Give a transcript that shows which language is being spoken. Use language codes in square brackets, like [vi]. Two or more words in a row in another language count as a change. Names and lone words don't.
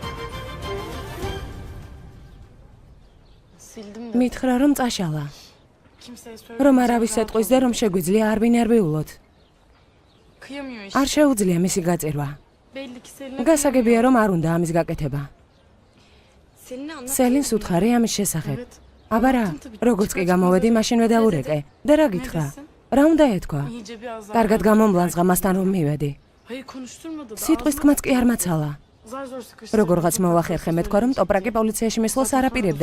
[tr] sildim de [ka] მითხრა, რომ წაშალა. [tr] kimseye [ka] რომ [tr] söylemeyeceğim, [ka] არავის [tr] rahat [ka] ეთყვის [tr] ol. [ka] და რომ შეგვიძლია არ ვინერვიულოთ. [tr] Kıyamıyor işte. [ka] არ შეუძლია მისი გაწირვა. [tr] Belli ki Selin'e [ka] გასაგებია რომ არ უნდა ამის გაკეთება. [tr] Selin'e anlat. [ka] სელინს უთხარი ამის შესახებ. [tr] Evet. [ka] აბა რა, როგორც კი გამოვედი, მაშინვე დავურეკე. და რა გითხრა? რა უნდა ეთქვა? [tr] İyice bir azar. [ka] კარგად გამომბლანს ღამასთან რომ მივედი. [tr] Hayır konuşturmadı da. [ka] სიტყვის თქმაც კი არ მაცალა. [tr] Zar zor sıkıştırdı. [ka] როგორღაც მოვახერხე მეთქვა რომ ტოპრაკი პოლიციაში მისვლას არ აპირებდა.